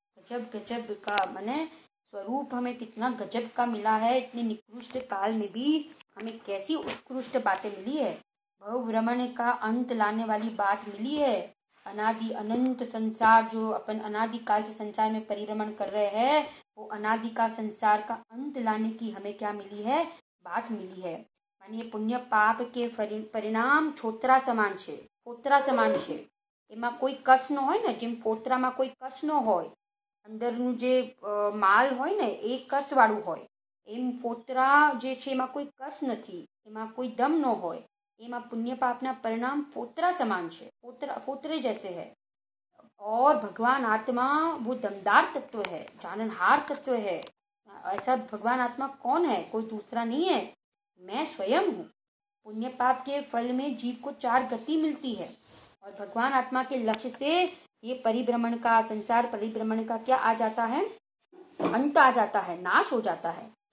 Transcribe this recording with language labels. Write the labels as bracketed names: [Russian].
[Hindi] गजब का माने स्वरूप हमें कितना गजब का मिला है, इतने निकृष्ट काल में भी हमें कैसी उत्कृष्ट बातें मिली है, भवभ्रमण का अंत लाने वाली बात मिली है, अनादि अनंत संसार जो अपन अनादि काल से संसार में परिभ्रमण कर रहे हैं, वो अनादि का संसार का अंत लाने की हमें क्या मिली है, बात मिली है। मानिए पुण्य पाप के परिणाम [Gujarati] छोतरा समान छे, फोतरा समान छे, एમાં કોઈ કસ ન હોય ને, જેમ ફોતરામાં કોઈ કસ ન હોય, અંદરનું જે માલ હોય ને એ કસ વાળું હોય, એમ ફોતરા જે છે એમાં કોઈ કસ નથી, એમાં કોઈ દમ ન હોય, એમાં પુણ્ય પાપના પરિણામ ફોતરા સમાન છે, [Hindi] फोतरे जैसे है। और भगवान आत्मा वो दमदार तत्व है, जाननहार तत्व है। ऐसा भगवान आत्मा कौन है, कोई दूसरा नहीं है, मैं स्वयं हूँ। पुण्य पाप के फल में जीव को 4 गति मिलती है और भगवान आत्मा के लक्ष्य से ये परिभ्रमण का, संसार परिभ्रमण का क्या आ जाता है, अंत आ जाता है, नाश हो जाता है।